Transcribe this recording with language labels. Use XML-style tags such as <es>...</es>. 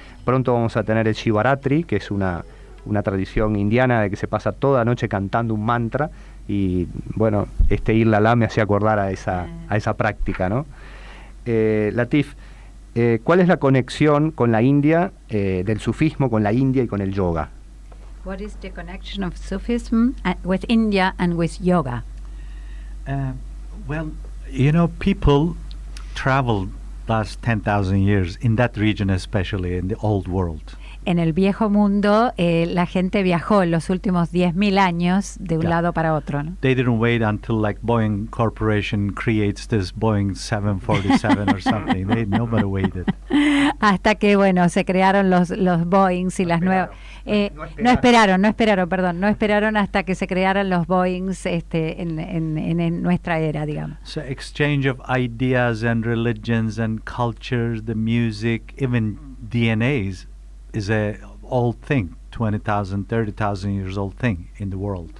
<es>Pronto vamos a tener el Shivaratri, que es una tradición indiana de que se pasa toda la noche cantando un mantra, y bueno, este irlalá me hacía acordar a esa práctica, ¿no? Latif, ¿cuál es la conexión con la India, del sufismo con la India y con el yoga?</es> <en>What is the connection of Sufism with India and with yoga? Well, you know, people traveled last 10,000 years in that region, especially in the old world.</en> <es>En el viejo mundo, la gente viajó en los últimos 10.000 años de un lado para otro, ¿no?</es> <en>They didn't wait until like Boeing Corporation creates this Boeing 747 or something. Nobody waited.</en> <es>Hasta que, bueno, se crearon los Boeings y las nuevas... No esperaron hasta que se crearan los Boeings en nuestra era, digamos.</es> <en>So exchange of ideas and religions and cultures, the music, even DNAs is a old thing, 20,000, 30,000 years old thing in the world.</en>